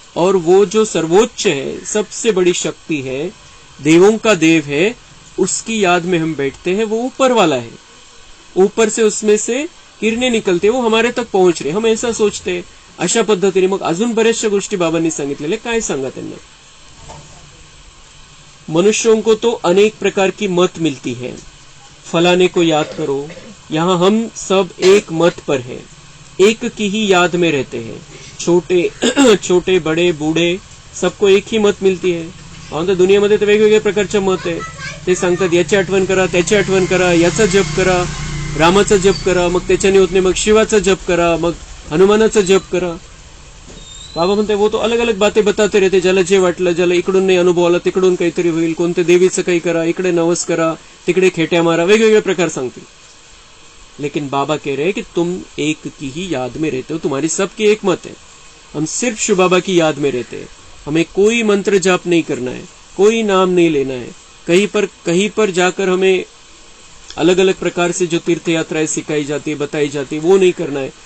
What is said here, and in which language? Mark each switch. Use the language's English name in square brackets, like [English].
[Hindi] और वो जो सर्वोच्च है, सबसे बड़ी शक्ति है, देवों का देव है, उसकी याद में हम बैठते हैं. वो ऊपर वाला है, ऊपर से उसमें से किरणें निकलते, वो हमारे तक पहुंच रहे, हम ऐसा सोचते. [Marathi] अशा पद्धतीने मग अजून बऱ्याचशा गोष्टी बाबांनी सांगितलेल्या. काय सांगा त्यांना. [Hindi] मनुष्यों को तो अनेक प्रकार की मत मिलती है. फलाने को याद करो. यहाँ हम सब एक मत पर है, एक की ही याद में रहते हैं. छोटे बड़े बूढ़े सबको एक ही मत मिलती है. [Marathi] आता दुनियामध्ये तर वेगवेगळ्या प्रकारचे मत आहे. ते सांगतात याची आठवण करा, त्याची आठवण करा, याचा जप करा, रामाचा जप करा, मग त्याच्याने होत नाही, मग शिवाचा जप करा, मग हनुमानाचा जप करा. बाबा म्हणते [Hindi] वो तो अलग अलग बातें बताते रहते. [Marathi] ज्याला जे वाटलं, ज्याला इकडून नाही अनुभव आला तिकडून काहीतरी होईल, कोणत्या देवीचं काही करा, इकडे नवस करा, तिकडे खेट्या मारा, वेगवेगळे प्रकार सांगतील. [Hindi] लेकिन बाबा कह रहे हैं कि तुम एक की ही याद में रहते हो, तुम्हारी सबकी एक मत है। हम सिर्फ शिव बाबा की याद में रहते हैं, हमें कोई मंत्र जाप नहीं करना है, कोई नाम नहीं लेना है। कहीं पर जाकर हमें अलग अलग प्रकार से जो तीर्थ यात्राएं सिखाई जाती है, बताई जाती है, वो नहीं करना है।